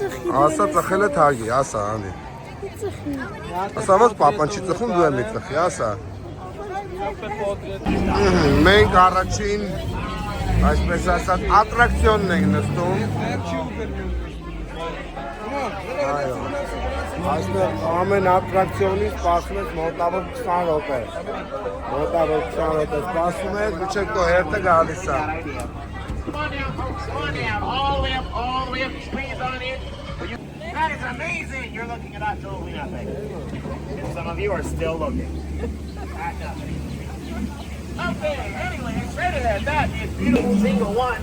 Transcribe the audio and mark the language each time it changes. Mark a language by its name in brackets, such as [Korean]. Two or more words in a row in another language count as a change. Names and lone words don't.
[Armenian] Ասա ծխել է թագի, ասա անի։ Ասա ոնց պապան չի ծխում դու եմ ծխի, ասա։ Մենք առաջին այսպես ասած ատրակցիոնն ենք նստում։ Այո։ Այստեղ ամեն ատրակցիոնից սպասում ես մոտավոր 20 րոպե։ Մոտավոր 20 րոպե սպասում ես, մինչև քո հերթը գալիս է։ [English] Come on down, folks. Come on down. All the way up, squeeze on in. That is amazing. You're looking at absolutely nothing. Some of you are still looking at nothing. Okay, anyway, straight ahead. That is beautiful single one.